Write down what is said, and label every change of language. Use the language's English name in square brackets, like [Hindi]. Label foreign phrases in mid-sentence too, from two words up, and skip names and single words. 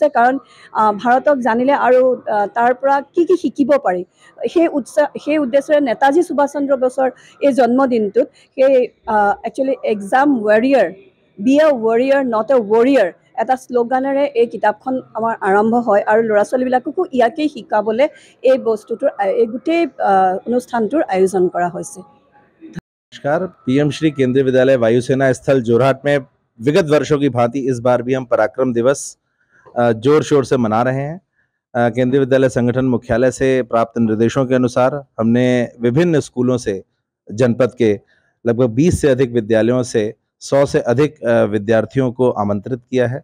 [Assamese] কাৰণ ভাৰতক জানিলে আৰু তাৰ পৰা কি কি শিকিব পাৰি, সেই উদ্দেশ্যেৰে নেতাজী সুভাষ চন্দ্ৰ বসুৰ এই জন্মদিনটোত সেই একচুৱেলি [English] Exam Warrior, Be a Warrior Not a Worrier [Assamese] এটা শ্লোগানেৰে এই কিতাপখন আমাৰ আৰম্ভ হয়। আৰু ল'ৰা ছোৱালীবিলাককো ইয়াকেই শিকাবলৈ এই বস্তুটোৰ এই গোটেই অনুষ্ঠানটোৰ আয়োজন কৰা হৈছে। [Hindi] नमस्कार। PM श्री केंद्रीय विद्यालय वायुसेना स्थल जोरहाट में विगत वर्षों की भांति इस बार भी हम पराक्रम दिवस जोर शोर से मना रहे हैं। केंद्रीय विद्यालय संगठन मुख्यालय से प्राप्त निर्देशों के अनुसार हमने विभिन्न स्कूलों से जनपद के लगभग 20 से अधिक विद्यालयों से 100 से अधिक विद्यार्थियों को आमंत्रित किया है।